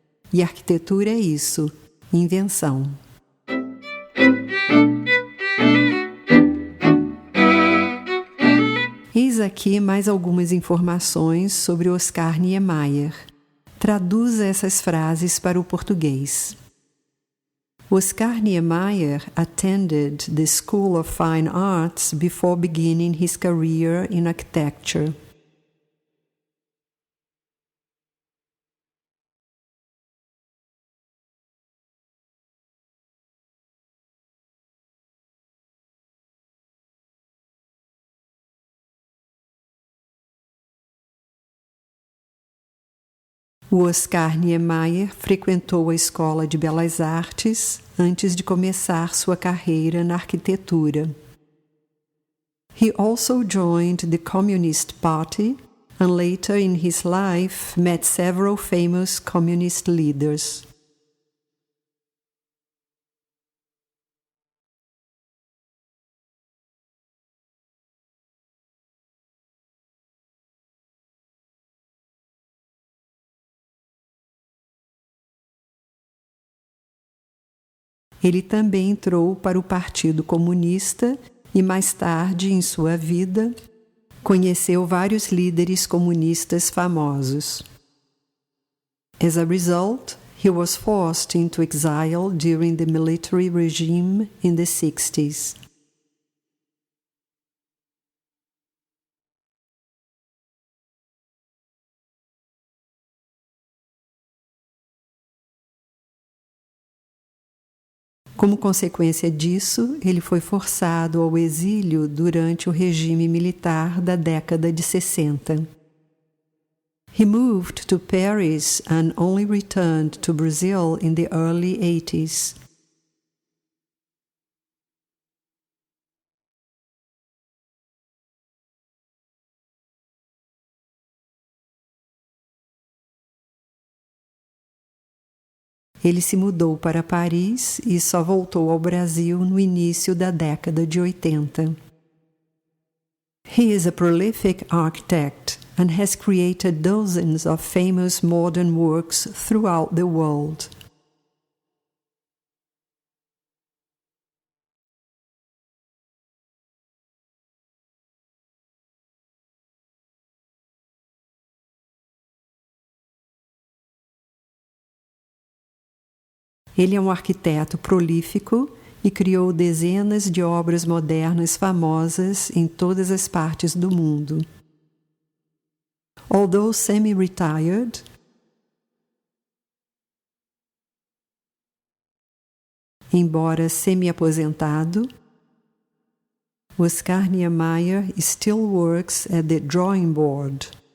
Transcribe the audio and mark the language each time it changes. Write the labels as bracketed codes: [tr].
[pt] E arquitetura é isso, invenção. Eis aqui mais algumas informações sobre Oscar Niemeyer. Traduza essas frases para o português. [en] Oscar Niemeyer attended the School of Fine Arts before beginning his career in architecture. [pt] O Oscar Niemeyer frequentou a Escola de Belas Artes antes de começar sua carreira na arquitetura. [en] He also joined the Communist Party and later in his life met several famous communist leaders. [pt] Ele também entrou para o Partido Comunista e, mais tarde em sua vida, conheceu vários líderes comunistas famosos. [en] As a result, he was forced into exile during the military regime in the 60s. [pt] Como consequência disso, ele foi forçado ao exílio durante o regime militar da década de 60. [en] He moved to Paris and only returned to Brazil in the early 80s. [pt] Ele se mudou para Paris e só voltou ao Brasil no início da década de 80. [en] He is a prolific architect and has created dozens of famous modern works throughout the world. [pt] Ele é um arquiteto prolífico e criou dezenas de obras modernas famosas em todas as partes do mundo. [en] Although semi-retired, [pt] embora semi-aposentado, [en] Oscar Niemeyer still works at the drawing board.